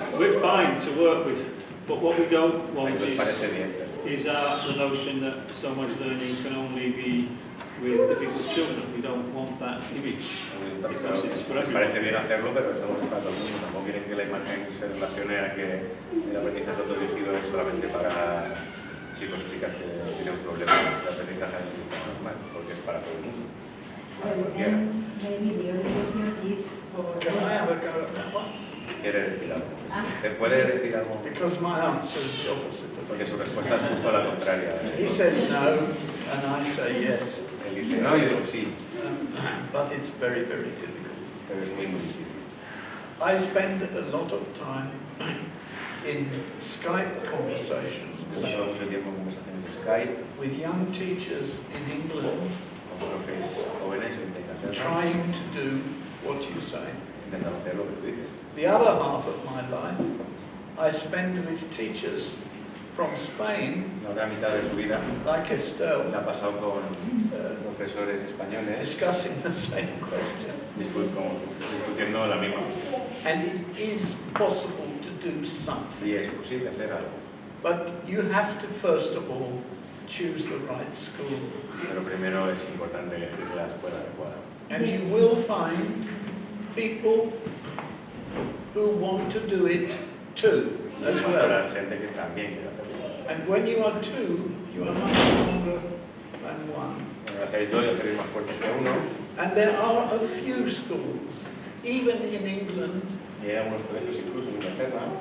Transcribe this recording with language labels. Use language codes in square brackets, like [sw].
[en] We're fine to work with, but what we don't want [es] Entonces parece bien. [en] is the notion that someone's learning can only be with difficult children. We don't want that image. Because it's for [es] Les [en] everyone. [es] parece bien hacerlo, pero eso no es para todo el mundo. Tampoco quieren que la imagen se relacione a que el aprendizaje autodirigido es solamente para chicos y chicas que tienen problemas de aprendizaje en el sistema normal, porque es para todo el mundo. Para cualquiera. [en] maybe the only question is for... Can I have a go at that one? [es] Quiere decir algo. ¿Te puede decir algo? [en] Because my answer is the opposite. [es] Porque su respuesta es justo la contraria. [en] He says no, and I say yes. [es] Él dice no, yo digo sí, [en] But it's very, very difficult. [es] pero es muy difícil. [en] I spend a lot of time in Skype conversations [es] He pasado mucho tiempo en conversaciones de Skype [en] with young teachers in England [es] con profes jóvenes en Inglaterra, [en] trying to do what you say. [es] intentando hacer lo que tú dices. [en] The other half of my life I spend with teachers from Spain, [es] La otra mitad de su vida [en] like Estelle, [es] la ha pasado con profesores españoles [en] discussing the same question. [es] discutiendo la misma. [en] And it is possible to do something. [es] Y es posible hacer algo. [en] But you have to first of all choose the right school. [es] Pero primero es importante elegir la escuela adecuada. [en] And you will find people who want to do it too, [es] Y [en] as well. [es] encontrarás gente que también quiere hacerlo. [en] And when you are two, you are much stronger than one. [es] Cuando seáis dos, ya seréis más fuertes que uno. [en] And there are a few schools, even in England, [es] Y hay algunos colegios, incluso en Inglaterra,